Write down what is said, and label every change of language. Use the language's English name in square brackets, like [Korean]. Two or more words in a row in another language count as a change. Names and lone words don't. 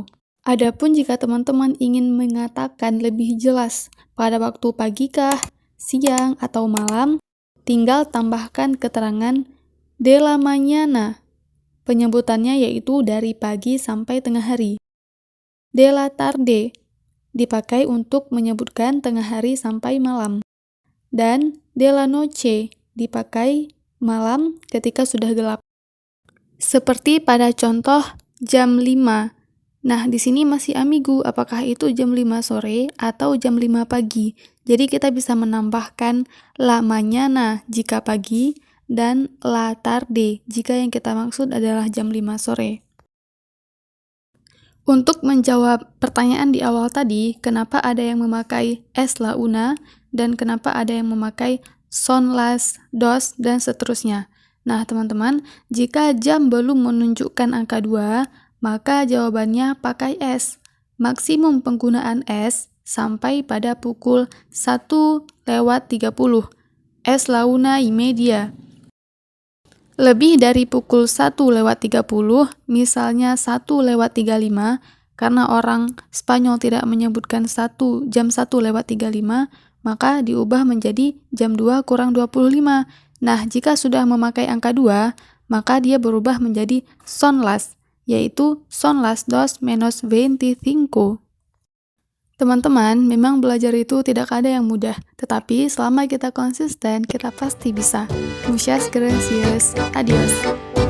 [Indonesian] Adapun jika teman-teman ingin mengatakan lebih jelas pada waktu pagi kah, siang, atau malam, tinggal tambahkan keterangan [Spanish] de la mañana. [Indonesian] Penyebutannya yaitu dari pagi sampai tengah hari. [Spanish] De la tarde [Indonesian] dipakai untuk menyebutkan tengah hari sampai malam. Dan [Spanish] de la noche [Indonesian] dipakai malam ketika sudah gelap. Seperti pada contoh jam 5. Nah, di sini masih ambigu apakah itu jam 5 sore atau jam 5 pagi. Jadi kita bisa menambahkan [Spanish] la mañana [Indonesian] jika pagi dan [Spanish] la tarde [Indonesian] jika yang kita maksud adalah jam 5 sore. Untuk menjawab pertanyaan di awal tadi, kenapa ada yang memakai [Spanish] es la una [Indonesian] dan kenapa ada yang memakai [Spanish] son las dos [Indonesian] dan seterusnya. Nah, teman-teman, jika jam belum menunjukkan angka 2, maka jawabannya pakai es. Maksimum penggunaan es sampai pada pukul 1:30. [Spanish] Es la 1:30. [Indonesian] Lebih dari pukul 1:30, misalnya 1:35, karena orang Spanyol tidak menyebutkan jam 1:35, maka diubah menjadi jam 2:25. Nah, jika sudah memakai angka 2, maka dia berubah menjadi [Spanish] son las, [Indonesian] yaitu [Spanish] son las 2 menos 25. [Indonesian] Teman-teman, memang belajar itu tidak ada yang mudah, tetapi selama kita konsisten, kita pasti bisa. [Spanish] Muchas gracias. Adios.